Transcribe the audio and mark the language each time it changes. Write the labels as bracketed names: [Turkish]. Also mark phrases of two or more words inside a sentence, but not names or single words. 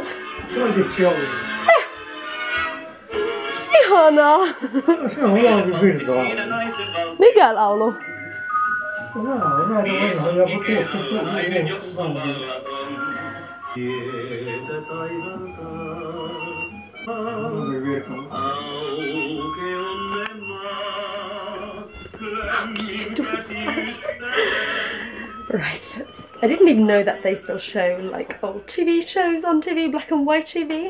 [Finnish] Soitit siellä. Ihanaa! Se on laulu virtaa. Mikä laulu? Näitä vanhaa jopa 60-luvun. [English] How cute was that? Right. I didn't even know that they still show like old TV shows on TV, black and white TV.